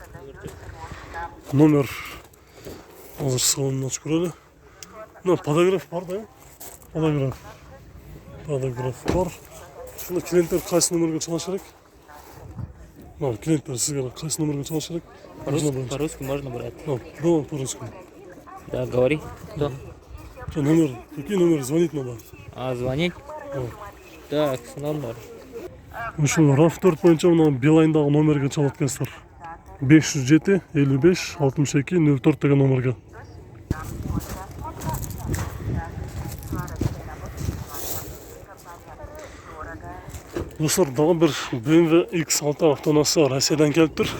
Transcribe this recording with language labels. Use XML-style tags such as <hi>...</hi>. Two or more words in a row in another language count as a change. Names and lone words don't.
<ky>Номер азыр салонун ачып көрөлү. Мына подогрев бар да. Подогрев бар. Шуну клиенттер кайсы номерге чалыш керек? Клиенттер сизге кайсы номерге чалыш керек?</ky> <ru>По-русски можно брать. Да, по-русски. Да, говори. Да. Что, номер? Какие номеры? Звонить надо? Звонить? Так, номер.</ru> <ky>Ушул RAV4 боюнча мына Билайндагы номерге чалат экенсиздер. 507 55 62 04 деген номерге. Достар, дагы бир BMW X6 автоунаасы Россиядан келип тур.</ky>